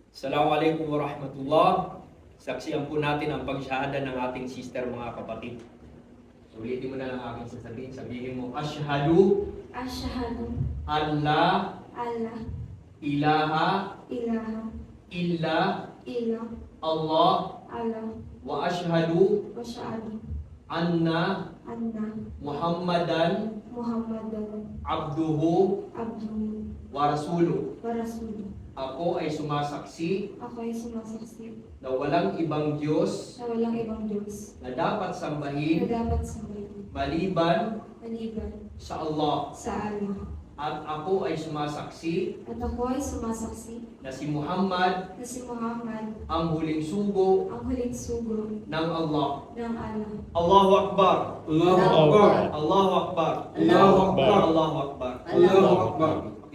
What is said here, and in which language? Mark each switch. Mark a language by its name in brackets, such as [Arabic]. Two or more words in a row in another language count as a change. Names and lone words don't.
[Arabic] السلام عليكم ورحمة الله. [Filipino] Saksiyan po natin ang pagsyahada ng ating sister, mga kapatid. Ulitin mo na lang aking sasabihin. Sabihin mo, [Arabic] Asyhadu Asyhadu alla alla ilaha ilaha illa illa Allah Allah وأشهد وأشهد anna anna Muhammadan Muhammadan abduhu abduhu ورسوله. ورسوله. [Filipino] Ako ay sumasaksi Ako ay sumasaksi na walang ibang Diyos na walang ibang Diyos na dapat na sambahin dapat sambahin maliban maliban sa Allah. sa Allah. At ako ay sumasaksi At ako ay sumasaksi na si Muhammad na si Muhammad ang huling sugo ang huling sugo ng Allah. ng Allah. [Arabic] الله أكبر! الله أكبر. الله أكبر! الله أكبر. الله أكبر! الله أكبر.